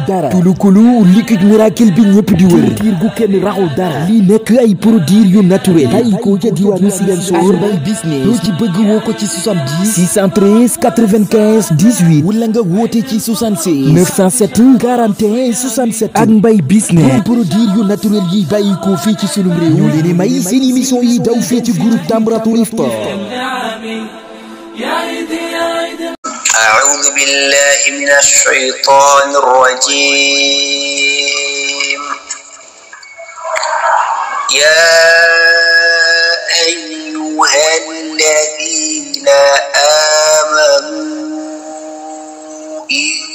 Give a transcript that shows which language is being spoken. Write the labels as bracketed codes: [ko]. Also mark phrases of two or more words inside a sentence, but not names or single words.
[wo] dara kulukulu [fr] liquide miracle [wo] bi ñëpp di wër tiir gu kenn raxul dara lii nekk ay produit yu naturel bàyyi ko ca diwaanu Ziguinchor Mbay Business loo ci bëgg woo ko ci 70 613 95 18 wala nga woote ci 76 907 41 67 ak Mbay Business produit yu naturel yi bàyyi ko fii ci sunum réew ñu leen di may seen émission yi daw fii ci groupe Tamratul Iftar. [ar] أعوذ بالله من الشيطان الرجيم يا أيها الذين آمنوا إن